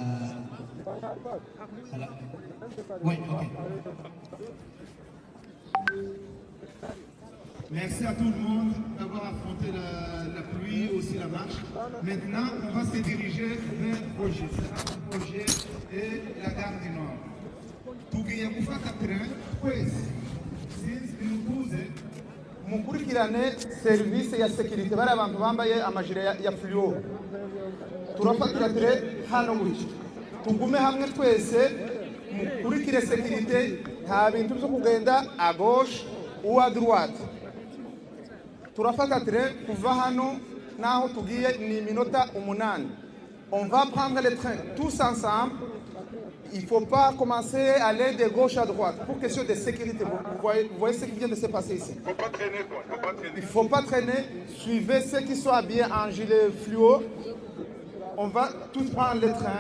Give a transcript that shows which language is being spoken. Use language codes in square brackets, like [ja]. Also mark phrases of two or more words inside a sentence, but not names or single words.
[fr] Oui, ok. Merci à tout le monde d'avoir affronté la pluie, aussi la marche. Maintenant, on va se diriger vers Roger. Roger et la gare du Nord. [rw] Tugiye gufata train twese sinzi bimukuze mukurikirane serivisi ya security bari abantu bambaye amajire ya fluo. Turafatira train hano gutya. Tugume hamwe twese mukurikire security, nta bintu byo kugenda [fr] à gauche ou à droite. [rw] Turafata train kuva hano naho tugiye ni minota 8. [fr] On va prendre le train tous ensemble. Il ne faut pas commencer à aller de gauche à droite pour question de sécurité. Vous voyez ce qui vient de se passer ici. Il ne faut pas traîner quoi. Il ne faut pas traîner. Suivez ceux qui sont habillés en gilet fluo. On va tous prendre le train.